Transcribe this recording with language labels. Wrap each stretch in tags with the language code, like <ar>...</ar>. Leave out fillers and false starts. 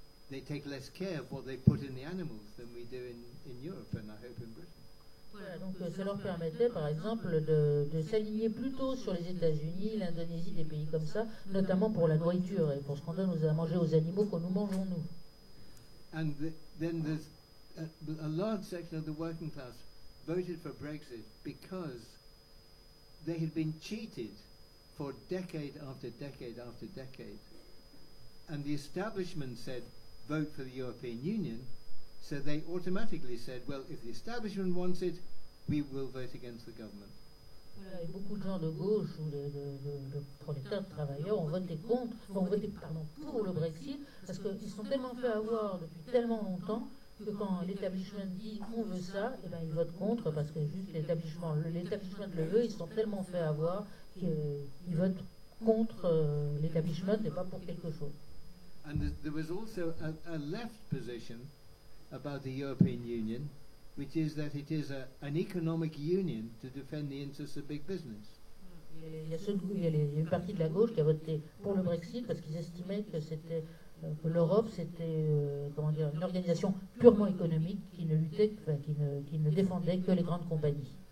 <en>They take less care of what they put in the animals than we do in Europe and I hope in Britain.</en> <fr>Voilà, donc ça leur permettait par exemple de s'aligner plutôt sur les États-Unis, l'Indonésie, des pays comme ça, notamment pour la nourriture et pour ce qu'on donne à manger aux animaux que nous mangeons nous.</fr> <en>And then there's a large section of the working class voted for Brexit because they had been cheated for decade after decade after decade. And the establishment said, vote for the European Union. So they automatically said, well, if the establishment wants it, we will vote against the government.</en> <fr>Voilà, et beaucoup de gens de gauche ou de prolétaires, de travailleurs ont voté pour le Brexit parce qu'ils sont tellement fait avoir depuis tellement longtemps que quand l'établissement dit on veut ça, et ben ils votent contre parce que juste l'établissement le veut, ils sont tellement fait avoir qu'ils votent contre l'établissement et pas pour quelque chose.</fr> <en>And there was also a left position about the European Union, which is that it is an economic union to defend the interests of big business.</en> <fr>Il y a une partie de la gauche qui a voté pour le Brexit parce qu'ils estimaient que l'Europe c'était une organisation purement économique qui ne défendait que les grandes compagnies.</fr>